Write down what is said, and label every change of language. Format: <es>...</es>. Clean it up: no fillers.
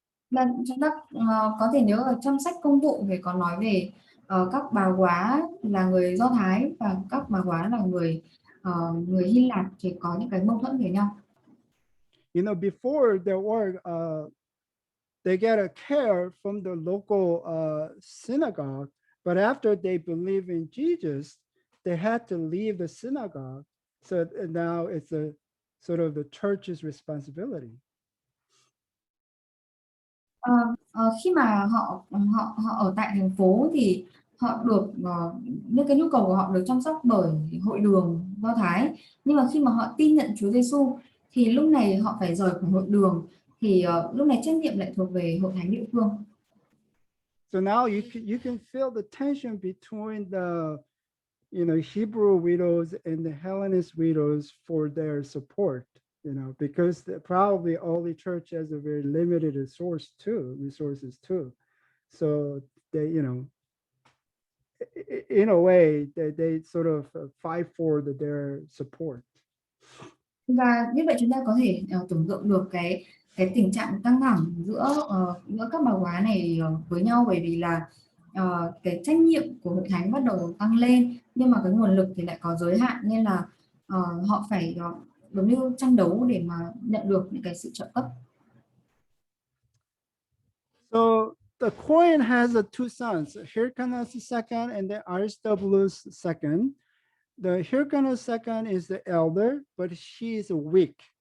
<vi>Và chúng ta có thể nhớ ở trong sách Công vụ thì có nói về các bà góa là người Do Thái và các bà góa là người Hy Lạp thì có những cái mâu thuẫn với nhau.</vi> <en>You know, before there were they get a care from the local synagogue, but after they believe in Jesus, they had to leave the synagogue. So now it's a sort of the church's responsibility.</en> <vi>Khi mà họ ở tại thành phố thì họ được những cái nhu cầu của họ được chăm sóc bởi hội đường Do Thái, nhưng mà khi mà họ tin nhận Chúa Giêsu thì lúc này họ phải rời khỏi hội đường, thì lúc này trách nhiệm lại thuộc về hội thánh địa phương.</vi> <en>So now you can feel the tension between the Hebrew widows and the Hellenist widows for their support, because probably all the church has a very limited resources too. So they, in a way, they sort of fight for their support.</en> <vi>Và như vậy chúng ta có thể tưởng tượng được cái tình trạng căng thẳng giữa các bà góa này với nhau, bởi vì là cái trách nhiệm của hội thánh bắt đầu tăng lên, nhưng mà cái nguồn lực thì lại có giới hạn, nên là họ phải giống như tranh đấu để mà nhận được những cái sự trợ cấp.</vi> <en>So the coin has two sons, Hyrcanus second and then Aristobulus second. The Hyrcanus second is the elder, but she is weak.</en>